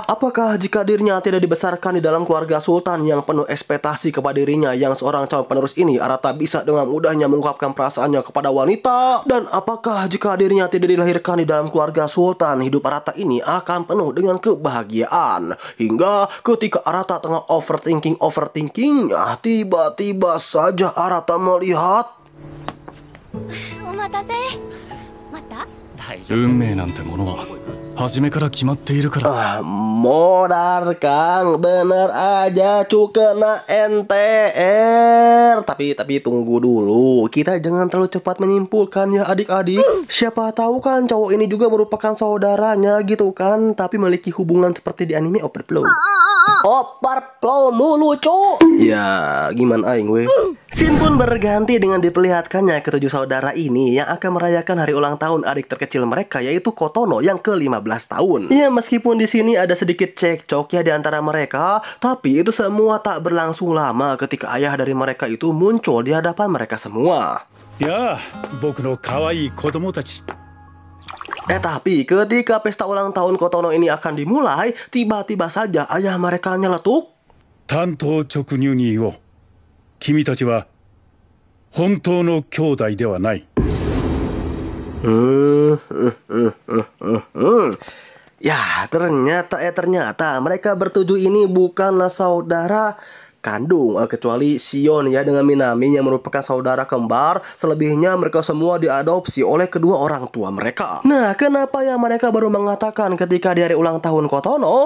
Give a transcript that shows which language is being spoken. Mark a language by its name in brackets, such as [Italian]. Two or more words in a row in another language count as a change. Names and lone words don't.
[Indonesian] Apakah jika dirinya tidak dibesarkan di dalam keluarga sultan yang penuh ekspektasi kepada dirinya yang seorang calon penerus ini, Arata bisa dengan mudahnya mengungkapkan perasaannya kepada wanita? Dan apakah jika dirinya tidak dilahirkan di dalam keluarga sultan, hidup Arata ini akan penuh dengan kebahagiaan? Hingga ketika Arata tengah overthinking, tiba-tiba saja Arata melihat [Japanese] お待たせ。待った？運命なんてものは初めから決まっているから。 [Indonesian] modar Kang, bener aja cu kena NTR. Tapi tunggu dulu, kita jangan terlalu cepat menyimpulkan ya adik-adik. Siapa tahu kan cowok ini juga merupakan saudaranya gitu kan, tapi memiliki hubungan seperti di anime Overflow. Overflow mulu cu. Ya gimana [Sundanese] aing weh. [Indonesian] Scene pun berganti dengan diperlihatkannya ketujuh saudara ini yang akan merayakan hari ulang tahun adik terkecil mereka, yaitu Kotono yang ke-15 tahun. Ya meskipun di sini ada sedikit cekcok ya di antara mereka, tapi itu semua tak berlangsung lama ketika ayah dari mereka itu muncul di hadapan mereka semua. Ya, [Japanese] 僕の可愛い子供たち. [Indonesian] Tapi ketika pesta ulang tahun Kotono ini akan dimulai, tiba-tiba saja ayah mereka nyeletuk. [Japanese] 単刀直入に言おう。君たちは本当の兄弟ではない。 [Indonesian] Ya, ternyata mereka bertujuh ini bukanlah saudara kandung, kecuali Sion ya dengan Minami yang merupakan saudara kembar. Selebihnya mereka semua diadopsi oleh kedua orang tua mereka. Nah, kenapa ya mereka baru mengatakan ketika di hari ulang tahun Kotono?